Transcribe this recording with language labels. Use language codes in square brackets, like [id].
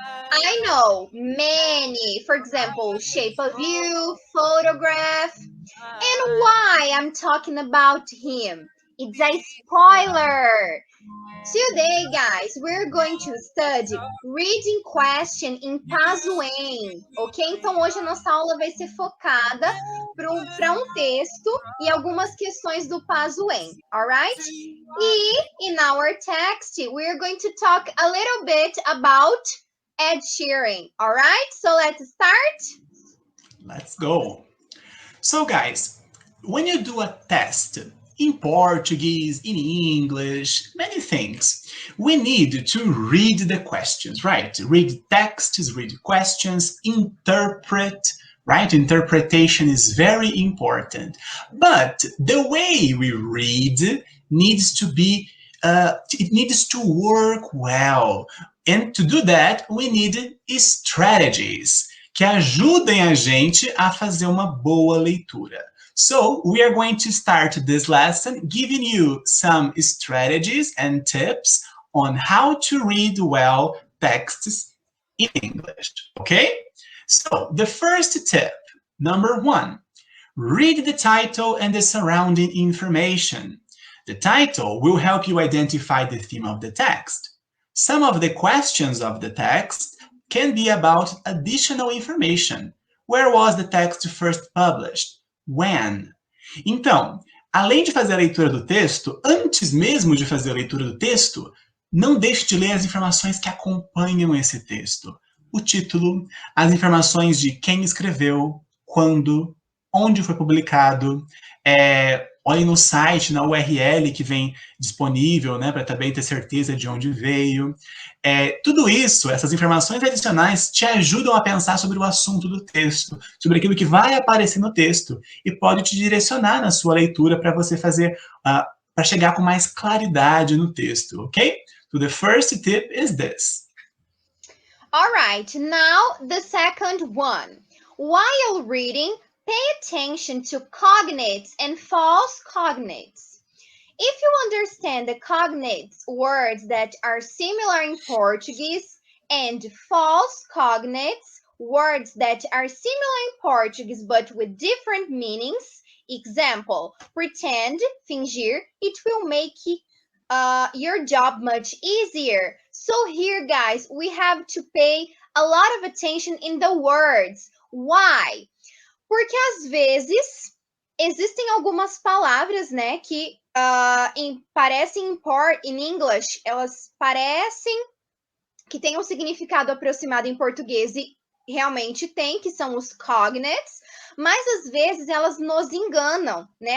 [en] I know many. For example, Shape of You, Photograph. And why I'm talking about him? It's a spoiler. Today, guys, we're going to study reading question in Pazuem, ok? [pt] Então, hoje a nossa aula vai ser focada para um texto e algumas questões do Pazuem, alright? [en] E, in our text, we're going to talk a little bit about Ed Sheeran, alright? So, let's start? Let's go. So, guys, when you do a test, in Portuguese, in English, many things. We need to read the questions, right? Read texts, read questions, interpret, right? Interpretation is very important. But the way we read needs to be, it needs to work well. And to do that, we need strategies [pt] que ajudem a gente a fazer uma boa leitura. [en] So, we are going to start this lesson giving you some strategies and tips on how to read well texts in English, okay? So, the first tip, number 1, read the title and the surrounding information. The title will help you identify the theme of the text. Some of the questions of the text can be about additional information. Where was the text first published? When? [pt] Então, além de fazer a leitura do texto, antes mesmo de fazer a leitura do texto, não deixe de ler as informações que acompanham esse texto. O título, as informações de quem escreveu, quando, onde foi publicado, olhe no site, na URL que vem disponível, né, para também ter certeza de onde veio. Tudo isso, essas informações adicionais, te ajudam a pensar sobre o assunto do texto, sobre aquilo que vai aparecer no texto, e pode te direcionar na sua leitura para você fazer, para chegar com mais claridade no texto, ok? [en] So the first tip is this. All right, now the second one. While reading, pay attention to cognates and false cognates. If you understand the cognates, words that are similar in Portuguese, and false cognates, words that are similar in Portuguese but with different meanings, example, pretend, fingir, it will make your job much easier. So here, guys, we have to pay a lot of attention in the words. Why? [pt] Porque às vezes existem algumas palavras, né, que parecem [en] in English, [pt] elas parecem que têm um significado aproximado em português e realmente tem, que são os cognates, mas às vezes elas nos enganam, né?